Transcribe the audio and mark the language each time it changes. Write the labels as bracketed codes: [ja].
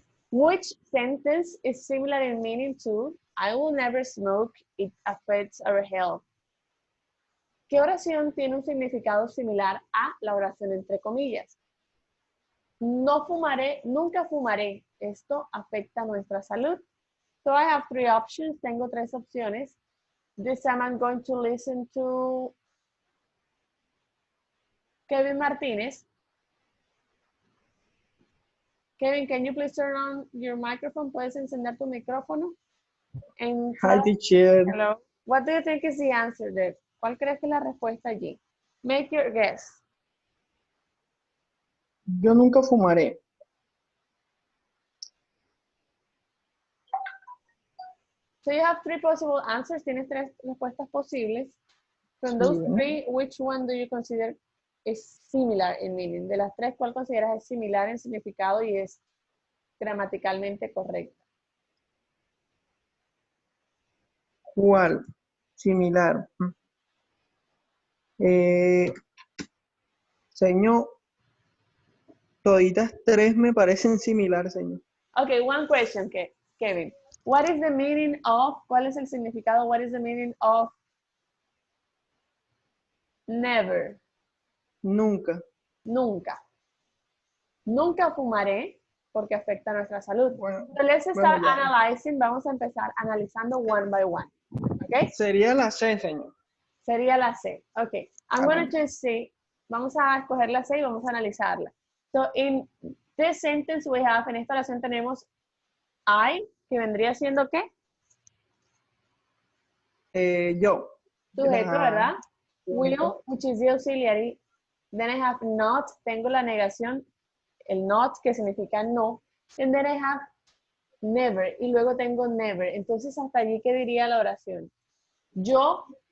[en] Which sentence is similar in meaning to I will never smoke, it affects our health? [es] ¿Qué oración tiene un significado similar a la oración entre comillas? No fumaré, nunca fumaré. Esto afecta nuestra salud. [en] So I have 3 options. [es] Tengo 3 opciones. [en] This time I'm going to listen to Kevin Martinez. Kevin, can you please turn on your microphone? [es] ¿Puedes encender tu micrófono? [en] And Hi, teacher. hello. What do you think is the answer there? [es] ¿Cuál crees que es la respuesta allí? [en] Make your guess. [es] Yo nunca fumaré. [en] So you have 3 possible answers. [es] Tienes 3 respuestas posibles. [en] From those 3, which one do you consider is similar in meaning? [es] De las 3, ¿cuál consideras es similar en significado y es gramaticalmente correcta? ¿Cuál? Similar. Señor, toditas 3 me parecen similar, señor. [en] Okay, one question, Kevin. What is the meaning of, [es] ¿cuál es el significado? [en] What is the meaning of never? [es] Nunca. Nunca. Nunca fumaré porque afecta a nuestra salud. Bueno, [en] so let's start [es] ya. [en] analyzing. [es] Vamos a empezar analizando [en] one by one. Okay? [es] Sería la C, señor. Sería la C. Okay. [en] I'm going to choose C. [es] Vamos a escoger la C y vamos a analizarla. [en] So in this sentence we have, [es] en esta oración tenemos I, que vendría siendo ¿qué? Yo. Sujeto, ¿verdad? [en] Will, which is the auxiliary. Then I have not, [es] tengo la negación, el not, que significa no. [en] And then I have never, [es] y luego tengo [en] never. [es] Entonces, hasta allí, ¿qué diría la oración? Yo